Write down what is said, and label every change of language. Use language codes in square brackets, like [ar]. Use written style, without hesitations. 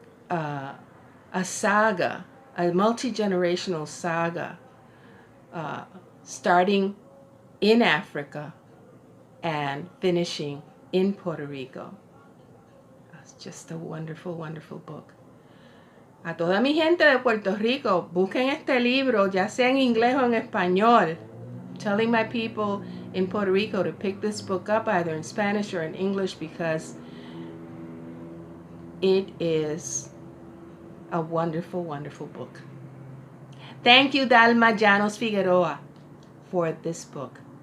[en] A saga, a multi-generational saga, starting in Africa and finishing in Puerto Rico. It's just a wonderful, wonderful book. [es] A toda mi gente de Puerto Rico, busquen este libro, ya sea en inglés o en español. [en] Telling my people in Puerto Rico to pick this book up either in Spanish or in English, because it is a wonderful, wonderful book. Thank you, Dahlma Llanos-Figueroa, for this book.